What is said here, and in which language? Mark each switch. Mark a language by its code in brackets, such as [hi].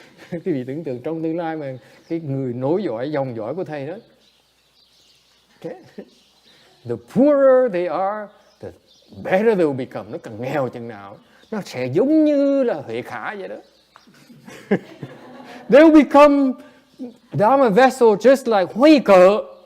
[vi] Cái vị tưởng tượng trong tương lai mà cái người nối dõi, dòng dõi của thầy đó. [en] Okay. The poorer they are, the better they will become. [vi] Nó càng nghèo chừng nào, nó sẽ giống như là Huệ Khả vậy đó. [en] They will become Dharma vessel just like Huy Cờ.